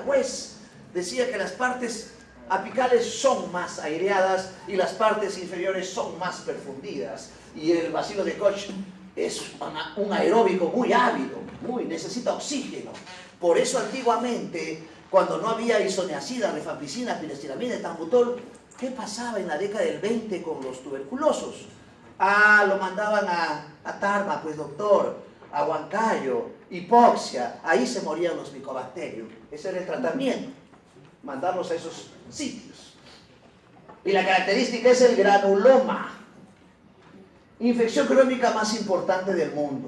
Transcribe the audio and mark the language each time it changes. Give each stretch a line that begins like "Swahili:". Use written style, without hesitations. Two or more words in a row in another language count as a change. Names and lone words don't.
Spanish: West decía que las partes apicales son más aireadas y las partes inferiores son más perfundidas. Y el bacilo de Koch es un aeróbico muy ávido, necesita oxígeno. Por eso antiguamente, cuando no había isoniazida, rifampicina, piracilamido, tambutol, ¿qué pasaba en la década del 20 con los tuberculosos? Lo mandaban a Tarma, pues doctor, a Huancayo, hipoxia, ahí se morían los Mycobacterium. Ese era el tratamiento, mandarlos a esos sitios. Y la característica es el granuloma, infección crónica más importante del mundo.